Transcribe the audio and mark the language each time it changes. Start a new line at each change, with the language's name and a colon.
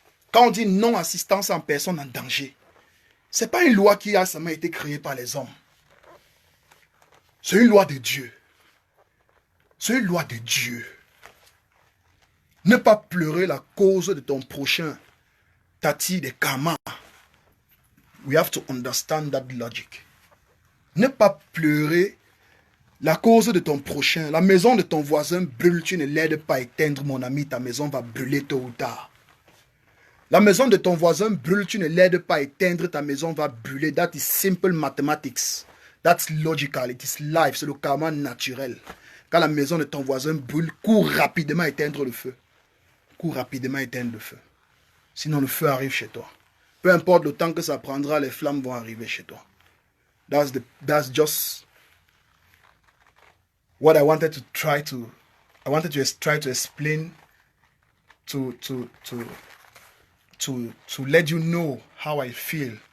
French: Quand on dit non-assistance à une personne en danger, ce n'est pas une loi qui a seulement été créée par les hommes. C'est une loi de Dieu. C'est une loi de Dieu. Ne pas pleurer la cause de ton prochain. Tati de karma.
English: We have to understand that logic.
French: Ne pas pleurer la cause de ton prochain. La maison de ton voisin brûle, tu ne l'aides pas à éteindre, mon ami. Ta maison va brûler tôt ou tard. La maison de ton voisin brûle, tu ne l'aides pas à éteindre, ta maison va brûler.
English: That is simple mathematics. That's logical. It is life.
French: C'est le karma naturel. Quand la maison de ton voisin brûle, cours rapidement à éteindre le feu. Cours rapidement à éteindre le feu. Sinon, le feu arrive chez toi. Peu importe le temps que ça prendra, les flammes vont arriver chez toi.
English: That's just what I wanted to try to explain to let you know how I feel.